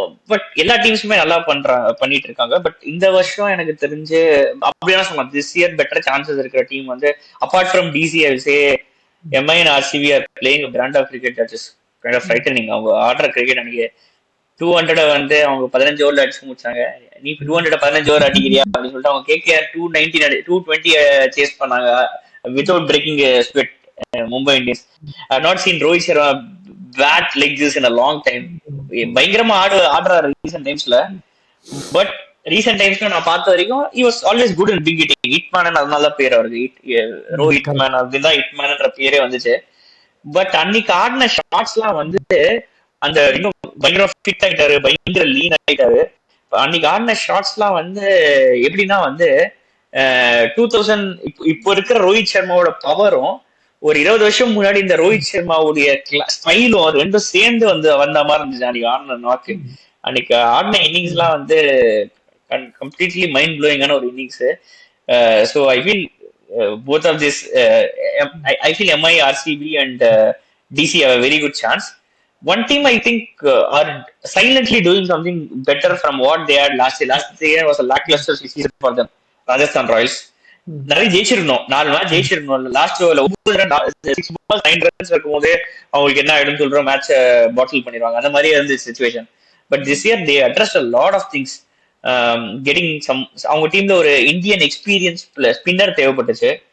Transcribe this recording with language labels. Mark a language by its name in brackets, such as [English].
[Tamil] But எல்லா டீம்ஸுமே நல்லா பண்ணிட்டு இருக்காங்க. [English] but [Tamil] இந்த வருஷம் எனக்கு தெரிஞ்சு அப்படியான சொல்லலாம், [English] This year better chances இருக்கிற team வந்து apart from DC I will say MI and RCB are playing a brand of cricket that is kind of frightening. [Tamil] அவங்க ஆடுற கிரிக்கெட் அன்னைக்கு 200 வந்து அவங்க 15 ஓவர்ல அடிச்சு முடிச்சாங்க. நீ 200 15 ஓவர் அடிக்கிறியா அப்படின்னு சொல்லிட்டு அவங்க KKR 220 சேஸ் பண்ணாங்க [English] without breaking a sweat. Mumbai Indians I have not seen Rohit Sharma bat like this in a long time. [Tamil] பயங்கரமா ஆடுறாரு [English] Recent டைம்ஸ்ல. But recent டைம்ஸ்ல [Tamil] நான் பார்த்த வரைக்கும் [English] he was always good in big hitting. [Tamil] Hitman அதனால பேர் அவருக்கு ரோஹித் மேன் அப்படின்னு தான் ஹிட்மேன்ன்ற பேரே வந்துச்சு. பட் அன்னைக்கு ஆடின ஷாட்ஸ் எல்லாம் வந்து அந்த இன்னும் பயங்கர ஃபிட் ஆயிட்டாரு, பயங்கர லீன் ஆயிட்டாரு. அன்னைக்கு ஆடின ஷாட்ஸ் எல்லாம் வந்து எப்படின்னா வந்து 2000 இப்போ இருக்கிற ரோஹித் சர்மாவோட பவரும் ஒரு 20 வருஷம் முன்னாடி இந்த ரோஹித் சர்மாவுடைய ஸ்டைலும் அது ரெண்டும் சேர்ந்து வந்து வந்த மாதிரி இருந்துச்சு அன்னைக்கு ஆடின நாக்கு. அன்னைக்கு ஆடின இன்னிங்ஸ் எல்லாம் வந்து கம்ப்ளீட்லி மைண்ட் ப்ளோயிங்கான ஒரு innings. [English] So I feel both of this I feel MI, RCB and DC have a very good chance. One team I think are silently doing something better from what they had last year. Last year was a lackluster season for them. [Tamil] Rajasthan Royals நிறைய ஜெயிச்சிருக்கணும், 4 match ஜெயிச்சிருக்கணும். Last ஓவர்ல 6 balls 9 runs இருக்கும்போது அவங்களுக்கு என்ன ஆயிடும் சொல்றோம், match பாட்டில் பண்ணிடுவாங்க. அந்த மாதிரி இருந்துச்சு situation. [English] But this year they addressed a lot of things. Getting some [Tamil] அவங்க டீம்ல ஒரு இந்தியன் எக்ஸ்பீரியன்ஸ் ஸ்பின்னர் தேவைப்பட்டுச்சு.